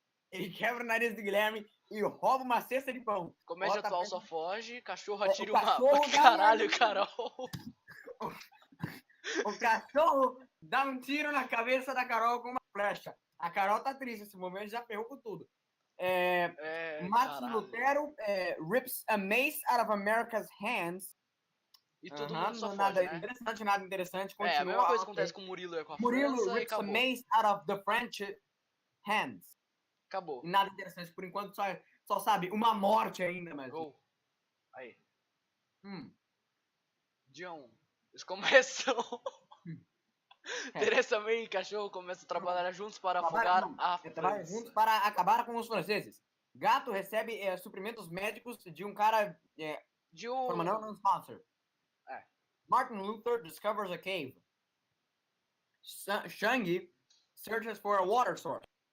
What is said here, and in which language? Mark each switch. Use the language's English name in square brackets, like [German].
[Portuguese] Ele quebra o nariz do Guilherme e rouba uma cesta de pão. Comédia atual só foge, cachorro atira uma... Caralho, Carol. O cachorro dá um tiro na cabeça da Carol com uma flecha. A Carol tá triste nesse momento, já ferrou com tudo. [English] Martin Lutero rips a mace out of America's hands. [Portuguese] E todo mundo só nada foge, interessante, nada interessante. Continua, a mesma coisa que acontece com o Murilo e com a Murilo França [English] rips a mace out of the French hands. [Portuguese] Acabou. Nada interessante, por enquanto só sabe, uma morte ainda, mas... Gol. Aí. Dia 1. Eles começam... Teresa May e cachorro começam a trabalhar juntos para afogar a França. Juntos para acabar com os franceses. Gato recebe suprimentos médicos de um cara... [English] From an unknown sponsor. Martin Luther discovers a cave. Shang searches for a water source.